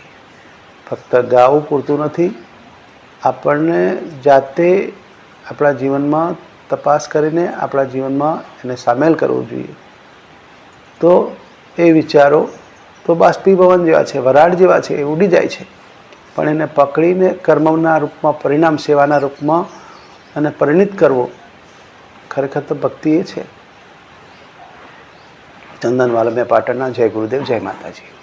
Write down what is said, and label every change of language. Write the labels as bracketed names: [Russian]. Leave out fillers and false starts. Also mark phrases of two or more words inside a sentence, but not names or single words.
[Gujarati] ફક્ત ગાવું પૂરતું નથી, આપણને જાતે આપણા જીવનમાં તપાસ કરીને આપણા જીવનમાં એને સામેલ કરવું જોઈએ। તો એ વિચારો તો બાષ્પીભવન જેવા છે, વરાળ જેવા છે, એ ઉડી જાય છે, પણ એને પકડીને કર્મના રૂપમાં, પરિણામ સેવાના રૂપમાં અને પરિણિત કરવો, ખરેખર તો ભક્તિ એ છે। ચંદન વાલા માં પાટણના। જય ગુરુદેવ, જય માતાજી।